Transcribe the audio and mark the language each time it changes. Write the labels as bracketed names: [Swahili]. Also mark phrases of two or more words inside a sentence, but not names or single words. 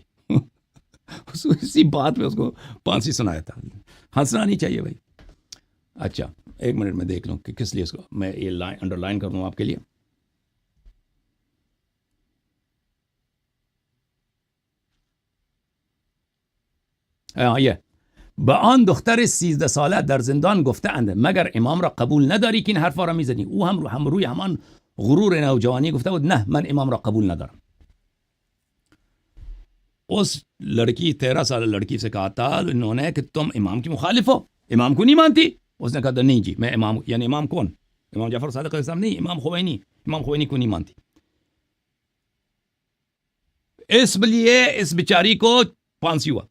[Urdu] اسی بات پہ اس کو پھانسی سنایا تھا. ہنسنا نہیں چاہیے بھائی. اچھا ایک منٹ میں دیکھ لوں کہ کس لیے اس کو میں یہ انڈر لائن کر دوں آپ کے لیے. ہاں یہ [Persian] به آن دختر 13 ساله در زندان گفته‌اند مگر امام را قبول نداری که این حرفا را میزنی. او هم روی همان غرور نوجوانی گفته بود نه من امام را قبول ندارم. [Urdu] اس لڑکی 13 سالہ لڑکی سے کہا تھا انہوں نے کہ تم امام کی مخالف ہو، امام کو نہیں مانتی؟ اس نے کہا تھا نہیں جی میں امام، یعنی امام کون؟ امام جعفر صادق [Arabic] علیہ السلام [Urdu] نہیں، امام خمینی، امام خمینی کو نہیں مانتی. اس لیے اس بیچاری کو پھانسی ہوا.